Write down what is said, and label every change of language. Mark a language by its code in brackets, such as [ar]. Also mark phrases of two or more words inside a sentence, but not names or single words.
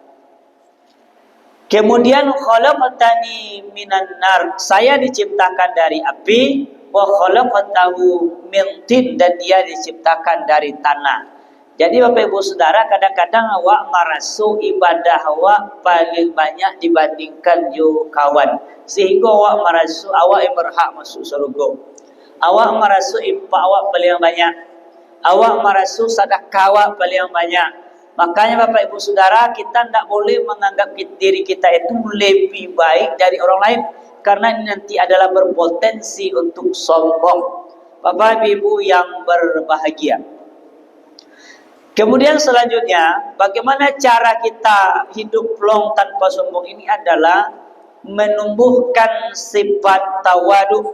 [id] Kemudian [ar] khalaqtani minan nar, [id] saya diciptakan dari api, [ar] wa khalaqtahu min tin, [id] dan dia diciptakan dari tanah. [min] Jadi Bapak Ibu Saudara, kadang-kadang awak merasu ibadah awak paling banyak dibandingkan yo kawan, sehingga awak merasu awak yang berhak masuk surga. Awak merasu infak awak paling banyak, awak merasu sedekah awak paling banyak. [id] Makanya Bapak Ibu Saudara, kita tidak boleh menganggap diri kita itu lebih baik dari orang lain, karena ini nanti adalah berpotensi untuk sombong. Bapak Ibu yang berbahagia. Kemudian selanjutnya, bagaimana cara kita hidup plong tanpa sombong ini adalah menumbuhkan sifat tawadu.